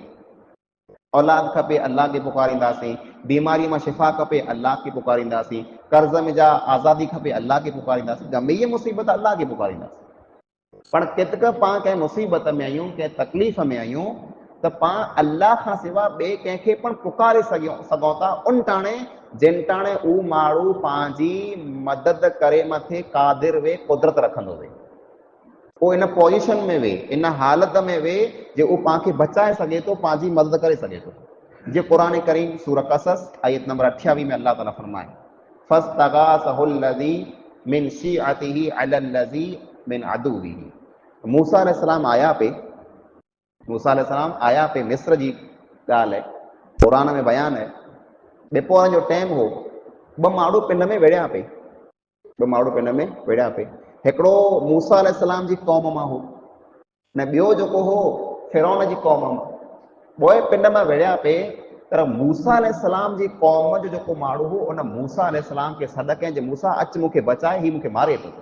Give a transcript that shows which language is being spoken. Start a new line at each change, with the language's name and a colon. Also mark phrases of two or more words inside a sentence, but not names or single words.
Sindhi: औलाद खपे अल्लाह खे पुकारींदासीं, बीमारी मां शिफ़ा खपे अल्लाह खे पुकारींदासीं, कर्ज़ में जा आज़ादी खपे अल्लाह खे पुकारींदासीं, गंभीर मुसीबत अल्लाह खे पुकारींदासीं। पर केतिक पाण कंहिं मुसीबत में आहियूं, कंहिं तकलीफ़ में आहियूं, त पाण अल्लाह खां सवाइ ॿिए कंहिंखे पण पुकारे सघूं था उन टाणे जिन टाणे उहो माण्हू पंहिंजी मदद करे मथे क़ादिर वे कुदरत रखंदो वे। वो इन पोजीशन में वे, इन हालत में वे जो वो पाण खे बचाए सघे थो, पंहिंजी मदद करे सघे थो। जो कुरान करीम सूरह कसस आयत नंबर 28 में अल्लाह ताला फरमाए
Arabic: فَاسْتَغَاثَهُ الَّذِي مِنْ شِيعَتِهِ عَلَى الَّذِي مِنْ عَدُوِّهِ.
Sindhi: मूसा अलैहिस्सलाम आया पे मिस्र जी ॻाल्हि है, कुरान में बयान है। ॿिपोरनि जो टाइम हो, ॿ माण्हू पिंड में विढ़िया पे, हिकिड़ो मूसा अलैहिस्सलाम जी क़ौम मां हो ने ॿियो जेको हो फिरौन जी क़ौम मां। ॿोए पिंड में विढ़िया पे, पर मूसा अलैहिस्सलाम जी क़ौम जो जेको माण्हू हो उन मूसा अलैहिस्सलाम खे सॾ कयईं जे मूसा अच मूंखे बचाए, ही मूंखे मारे थो।